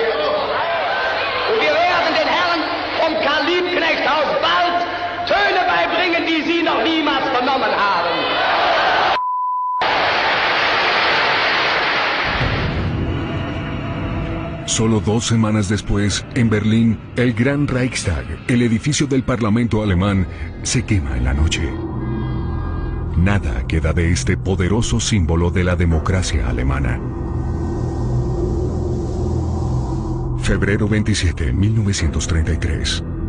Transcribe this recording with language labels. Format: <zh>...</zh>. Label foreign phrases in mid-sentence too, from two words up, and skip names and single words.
<de>Und wir werden den Herren vom Karl-Liebknecht-Haus bald Töne beibringen, die sie noch niemals vernommen haben.</de> <es>Solo 2 semanas después, en Berlín, el Gran Reichstag, el edificio del Parlamento alemán, se quema en la noche. Nada queda de este poderoso símbolo de la democracia alemana. Febrero 27, 1933.</es>